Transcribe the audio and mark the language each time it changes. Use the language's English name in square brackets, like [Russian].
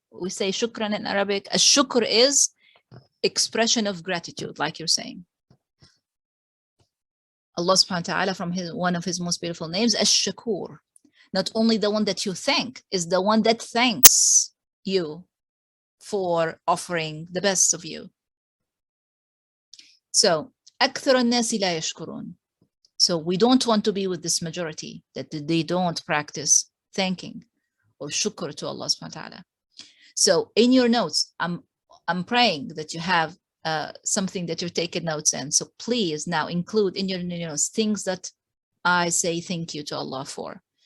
[English] We say shukran in Arabic. A shukr is expression of gratitude, like you're saying. Allah subhanahu wa ta'ala, from one of his most beautiful names, Ash-Shakur. Not only the one that you thank, is the one that thanks you for offering the best of you. [Arabic] So, أكثر الناس لا يشكرون. [English] So we don't want to be with this majority that they don't practice thanking or shukr to Allah subhanahu wa ta'ala. So in your notes, I'm praying that you have something that you're taking notes in. So please now include in your notes things that I say thank you to Allah for.